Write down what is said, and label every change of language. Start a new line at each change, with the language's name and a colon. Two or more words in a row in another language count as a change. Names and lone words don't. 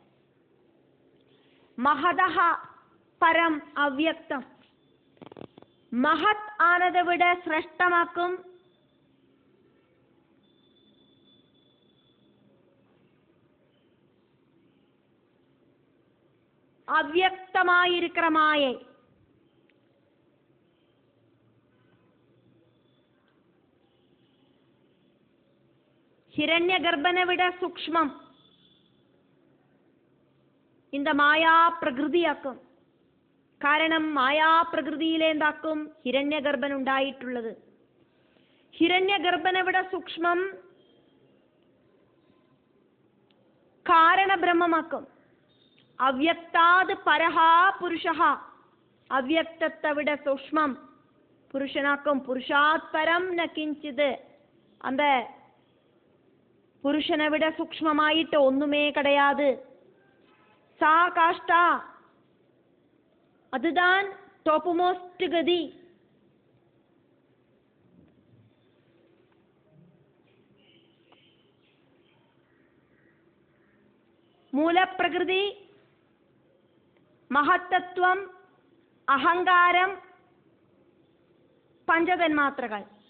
Sanskrit: महतः परम् अव्यक्तम्,
Tamil: மகத் ஆனதை விட சிரேஷ்டமாக்கும் அவ்யக்தமாயிருக்கிற மாயை. ஹிரண்ய கர்ப்பனை விட சூக்ஷ்மம் இந்த மாயா பிரகிருதியாக்கும்.
Malayalam: കാരണം മായാ പ്രകൃതിയിലേന്താക്കും ഹിരണ്യഗർഭൻ ഉണ്ടായിട്ടുള്ളത്. ഹിരണ്യഗർഭനെവിടെ സൂക്ഷ്മം കാരണബ്രഹ്മമാക്കും.
Sanskrit: अव्यक्तात् परः पुरुषः,
Malayalam: അവ്യക്തത്തെ സൂക്ഷ്മം പുരുഷനാക്കും.
Sanskrit: पुरुषात् परं न किञ्चित्,
Tamil: அந்த புருஷனை விட சூக்ஷ்மமாயிட்டு ஒண்ணுமே கிடையாது.
Sanskrit: सा काष्ठा,
Tamil: அதுதான் டோப்புமோஸ்ட் கதி. மூலப்பிரகிருதி, மகத்தத்துவம், அகங்காரம், பஞ்சதன்மாத்திரங்கள்.